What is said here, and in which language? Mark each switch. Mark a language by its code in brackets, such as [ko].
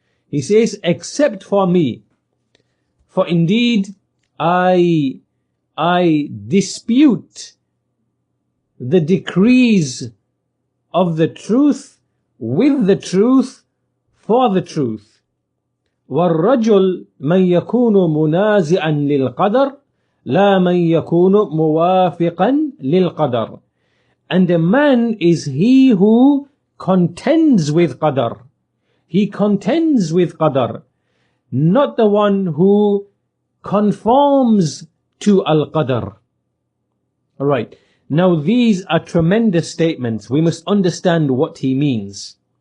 [en] He says, except for me, for indeed I dispute the decrees of the truth with the truth for the truth. [ar] والرجل من يكون منازعا للقدر لا من يكون موافقا للقدر. [en] And a man is he who contends with qadr. He contends with qadr, not the one who conforms to al-qadr. Alright, now these are tremendous statements. We must understand what he means.